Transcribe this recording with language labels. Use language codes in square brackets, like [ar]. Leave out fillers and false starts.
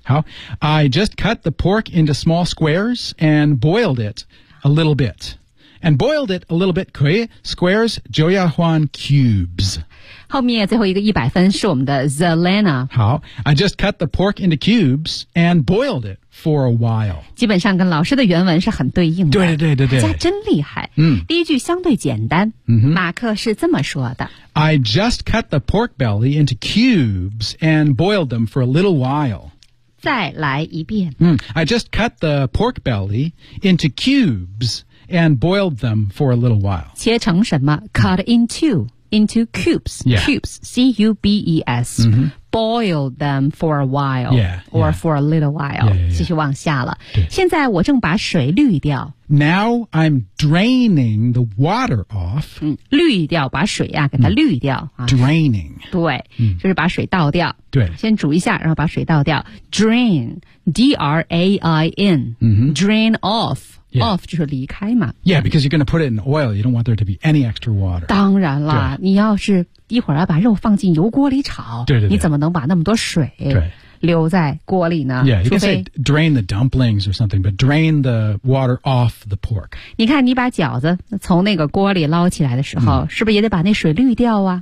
[en] 好 ，I just cut the pork into small squares. And boiled it a little bit. And boiled it a little bit, [zh] 可以 [en] Squares, [zh] 就要换 [en] cubes. [zh] 后面最后一个一百分是我们的 Zelena. [en] 好 I just cut the pork into cubes and boiled it for a while. [zh] 基本上跟老师的原文是很对应的。对对对对对。大家真厉害。第一句相对简单。马克是这么说的。 [en] I just cut the pork belly into cubes and boiled them for a little while. [zh] 再来一遍。 [en] I just cut the pork belly into cubes and boiled them for a little while. [zh] 切成什么 [en] ？Cut into cubes,、 yeah. cubes, c u b e s,、boiled them for a while, yeah, or for a little while. Yeah, yeah, yeah. [zh] 继续往下了。现在我正把水滤掉。 [en] Now I'm draining the water off. [zh] 滤掉，把水呀、给它滤掉、 [en] Draining. [zh] 对、就是把水倒掉。对。先煮一下，然后把水倒掉。 [en] Drain, D-R-A-I-N,、drain off. Yeah. [zh] Off 就是离开嘛。 [en] Yeah, because you're going to put it in oil. You don't want there to be any extra water. [zh] 当然啦，你要是一会儿要把肉放进油锅里炒，对对对，你怎么能把那么多水留在锅里呢？ [en] Yeah, you can say drain the dumplings or something, but drain the water off the pork. [zh] 你看，你把饺子从那个锅里捞起来的时候，是不是也得把那水滤掉啊？